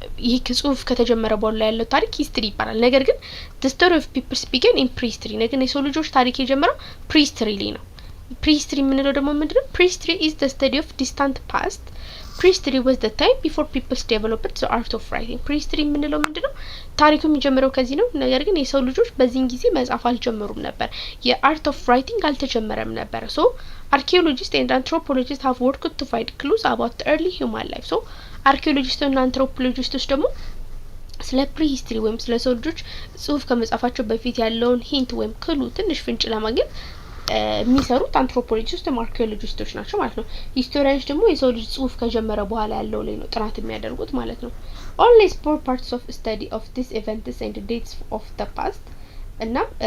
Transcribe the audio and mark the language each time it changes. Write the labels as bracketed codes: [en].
[am] ይህ ጽሁፍ ከተጀመረ በኋላ ያለው ታሪክ ሂስትሪ ይባላል። ነገር ግን [en] the story of people's began in prehistory [am] ነገር ግን የሰው ልጆች ታሪክ የጀመረው prehistory ላይ ነው። prehistory የምንለው ደግሞ ምንድነው? [en] prehistory is the study of distant past. prehistory was the time before people's developed the art of writing. [am] prehistory የምንለው ምንድነው? ታሪኩ የሚጀምረው ከዚህ ነው። ነገር ግን የሰው ልጆች በዚህን ጊዜ መጻፍ አልጀመሩም ነበር። የአርት ኦፍ ራይቲንግ አልተጀመረም ነበር። ሶ [en] archaeologists and anthropologists have worked to find clues about the early human life. [am] so አርኪኦሎጂስቶች እና አንትሮፖሎጂስቶች ደግሞ ስለ ፕሪሂስትሪ ወይም ስለ ሰው ልጆች ጽሁፍ ከመጻፋቸው በፊት ያለውን ሂንት ወይም ክሉ ትንሽ ፍንጭ ለማግኘት የሚሰሩት አንትሮፖሎጂስቶች ወይም አርኪኦሎጂስቶች ናቸው ማለት ነው። ሂስቶሪያንስ ደግሞ የሰው ልጅ ጽሁፍ ከጀመረ በኋላ ያለው ላይ ነው ጥናት የሚያደርጉት ማለት ነው። [en] only small parts of study of these events and dates of the past [am] እና